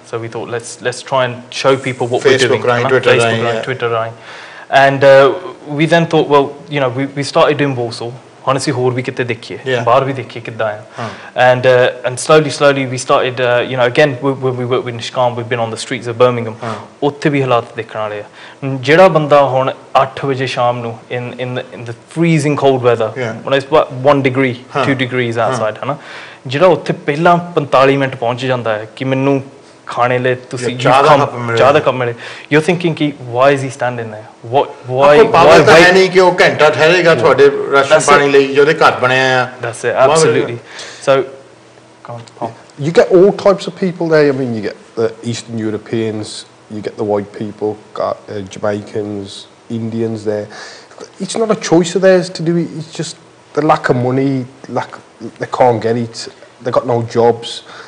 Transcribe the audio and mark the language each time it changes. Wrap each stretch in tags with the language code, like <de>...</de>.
<en>So we thought let's try and show people what Facebook we're doing, Facebook, Twitter, and we then thought, well, you know, we started doing Warsaw. Honestly,</en> <pa>ਹੋਰ ਵੀ ਕਿਤੇ ਦੇਖੀਏ ਬਾਹਰ ਵੀ ਦੇਖੀਏ ਕਿੱਦਾਂ ਆ</pa> <en>and slowly we started you know, again when we worked with Nishkan, we've been on the streets of Birmingham.</en> <pa>ਉੱਥੇ ਵੀ ਹਾਲਾਤ ਦੇਖਣ ਵਾਲੇ ਆ ਜਿਹੜਾ ਬੰਦਾ ਹੁਣ 8 ਵਜੇ ਸ਼ਾਮ ਨੂੰ</pa> <en>in the freezing cold weather, when it's about 1 degree 2 degrees outside,</en> <pa>ਹਨਾ ਜਿਹੜਾ ਉੱਥੇ ਪਹਿਲਾਂ 45 ਮਿੰਟ ਪਹੁੰਚ ਜਾਂਦਾ ਹੈ ਕਿ ਮੈਨੂੰ ਖਾਣੇ ਲਈ ਤੁਸੀਂ ਜ਼ਿਆਦਾ ਕੰਮ ਮਿਲੇ,</pa> <en>you're thinking</en> <pa>ਕਿ</pa> <en>why is he standing there, why</en> <pa>ਹੈ ਨਹੀਂ ਕਿ ਉਹ ਘੰਟਾ ਠਹਿਰੇਗਾ ਤੁਹਾਡੇ ਰਾਸ਼ਨ ਪਾਣੀ ਲਈ ਜਿਹਦੇ ਘਰ ਬਣਿਆ ਆ.</pa> <en>That's it, absolutely. So you get all types of people there. I mean, you get the Eastern Europeans, you get the white people, Jamaicans, Indians there. It's not a choice of theirs to do it, it's just the lack of money, they can't get it, they got no jobs.</en>